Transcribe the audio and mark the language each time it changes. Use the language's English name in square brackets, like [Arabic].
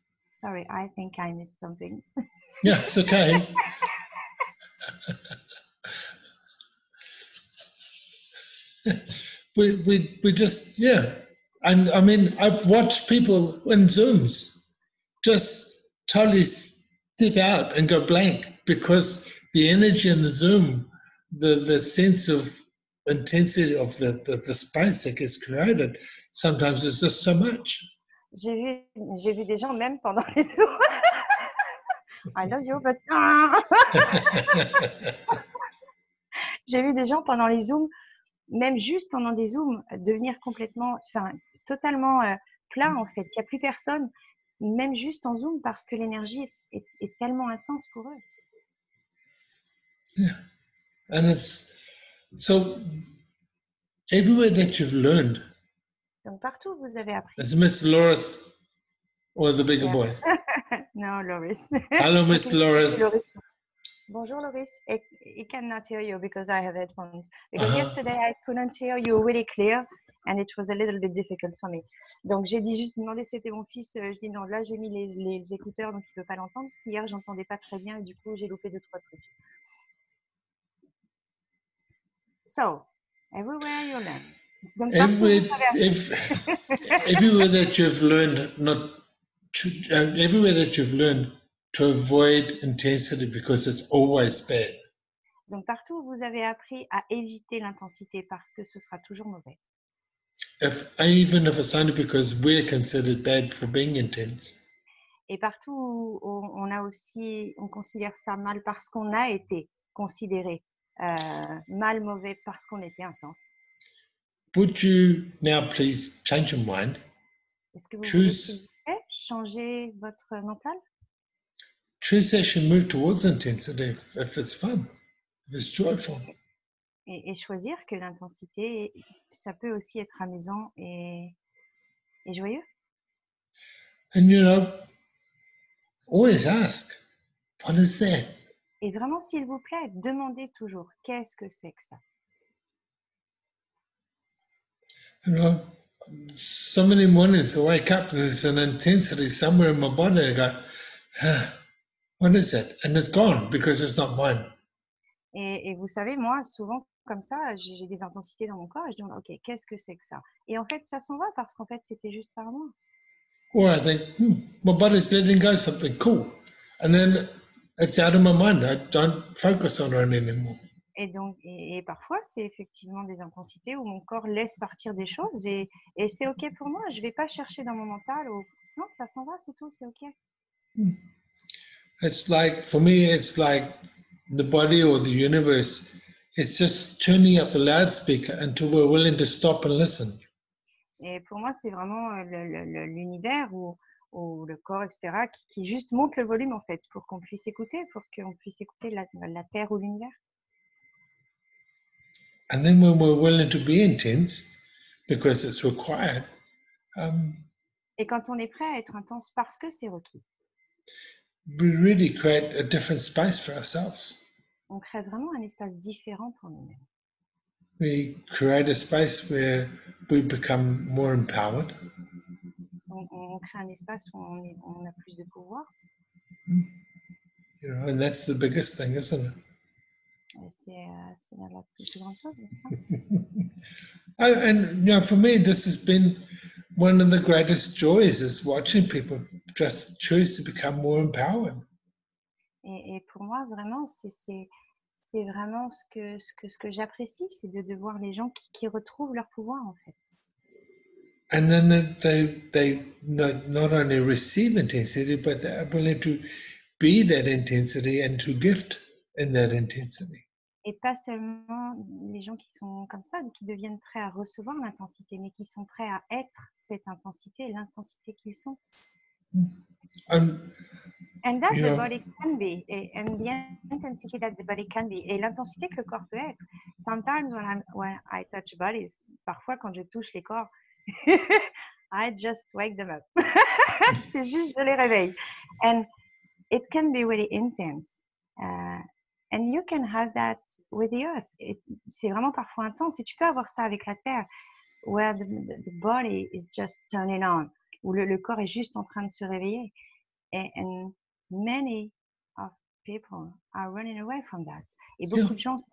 [English] Sorry, I think I missed something. Yeah, it's okay. we just, yeah. And I mean, I've watched people in Zooms just totally step out and go blank because the energy in the Zoom, the sense of intensity of the space that gets created, sometimes is just so much. [French] J'ai vu des gens même pendant les zooms. [English] I love you, but [French] j'ai vu des gens pendant les zooms, même juste pendant des zooms, devenir complètement, enfin, totalement plein en fait. Il n'y a plus personne, même juste en zoom, parce que l'énergie est tellement intense pour eux. [English] Yeah, and it's so everywhere that you've learned, [French] Donc partout où vous avez appris. [English] as Miss Loris or the bigger Yeah. boy. No, Loris. Hello, Miss Loris. [French] Bonjour, Loris. [English] I cannot hear you because I have headphones. Because yesterday I couldn't hear you really clear and it was a little bit difficult for me. [French] Donc j'ai dit juste demandé si c'était mon fils. Je dis non, là j'ai mis les écouteurs donc il ne peut pas l'entendre parce qu'hier j'entendais pas très bien et du coup j'ai loupé 2-3 trucs. [English] So, everywhere you learn. [French] Donc [English] Everywhere, [French] partout [English] everywhere that you've learned not to, everywhere that you've learned to avoid intensity because it's always bad. [French] Donc partout où vous avez appris à éviter l'intensité parce que ce sera toujours mauvais. [English] Even if it's only because we're considered bad for being intense. [French] Et partout où on considère ça mal parce qu'on a été considéré mal, mauvais parce qu'on était intense. [English] Would you now please change your mind? [French] Est-ce que vous voulez, s'il vous plaît, changer votre mental? [English] Choose actually move towards intensity if it's fun, if it's joyful. [French] Et choisir que l'intensité, ça peut aussi être amusant et joyeux. [English] And you know, always ask, what is that? [French] Et vraiment, s'il vous plaît, demandez toujours, qu'est-ce que c'est que ça? [English] You know, so many mornings I wake up and there's an intensity somewhere in my body. I go, what is that? And it's gone because it's not mine. [French] Et vous savez, moi, souvent, comme ça, j'ai des intensités dans mon corps et je dis, OK, qu'est-ce que c'est que ça? Et en fait, ça s'en va parce qu'en fait, c'était juste par moi. [English] Or I think, my body's letting go something cool. And then it's out of my mind. I don't focus on it anymore. [French] Et donc, et parfois, c'est effectivement des intensités où mon corps laisse partir des choses et c'est OK pour moi. Je ne vais pas chercher dans mon mental ou non, ça s'en va, c'est tout, c'est OK. [English] It's like, for me, it's like the body or the universe. It's just turning up the loudspeaker until we're willing to stop and listen. [French] Et pour moi, c'est vraiment l'univers ou le corps, etc., qui juste monte le volume, en fait, pour qu'on puisse écouter, la Terre ou l'univers. [English] And then when we're willing to be intense, because it's required, [French] et quand on est prêt à être intense parce que c'est requis, [English] we really create a different space for ourselves. [French] On crée vraiment un espace différent pour nous-mêmes. [English] We create a space where we become more empowered. [French] On crée un espace où on a plus de pouvoir. [English] You know, and that's the biggest thing, isn't it? [French] C'est la plus grande chose, n'est-ce pas? [English] And you know, for me, this has been one of the greatest joys is watching people just choose to become more empowered. [French] Et pour moi, vraiment, c'est vraiment ce que j'apprécie, c'est de voir les gens qui retrouvent leur pouvoir, en fait. [English] And then they not only receive intensity, but they're willing to be that intensity and to gift in that intensity. [French] Et pas seulement les gens qui sont comme ça, qui deviennent prêts à recevoir l'intensité, mais qui sont prêts à être cette intensité et l'intensité qu'ils sont. [English] And that the body can be, and the intensity that the body can be, [French] et l'intensité que le corps peut être. [English] Sometimes when I touch bodies, [French] parfois quand je touche les corps, [English] I just wake them up. [French] C'est juste je les réveille. [English] And it can be really intense. And you can have that with the earth. [French] C'est vraiment parfois intense. Et tu peux avoir ça avec la terre, [English] where the body is just turning on, [French] où le corps est juste en train de se réveiller. [English] And many of people are running away from that. [French] Et beaucoup de gens